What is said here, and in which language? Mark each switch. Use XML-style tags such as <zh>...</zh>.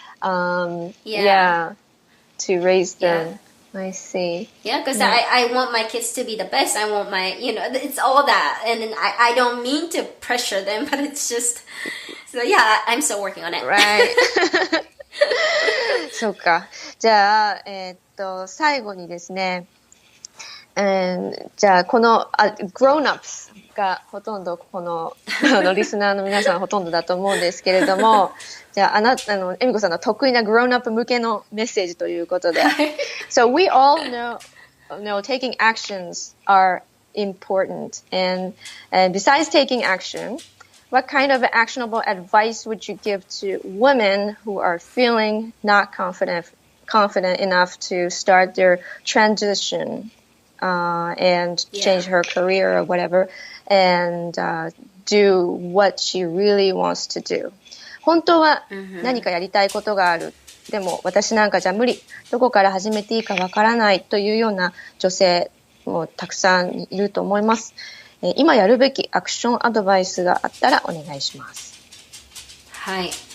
<en>To raise them. Yeah. I see. Yeah, because I want my kids to be the best. I want my, it's all that. And then I don't mean to pressure them, but it's just, so yeah, I'm still working on it. Right.</en> <ja>そうか。じゃあ、最後にですね、じゃあ、この、grown-ups がほとんど、この、リスナーの皆さんほとんどだと思うんですけれども、じゃあ、エミコさんの得意な grown-up 向けのメッセージということで。</ja> <en>So we all know taking actions are important. And besides taking action, what kind of actionable advice would you give to women who are feeling not confident enough to start their transition and change her career or whatever, and do what she really wants to do?</en> <ja>本当は何かやりたいことがある。でも私なんかじゃ無理。どこから始めていいかわからないというような女性もたくさんいると思います。今やるべきアクションアドバイスがあったらお願いします。はい。</ja>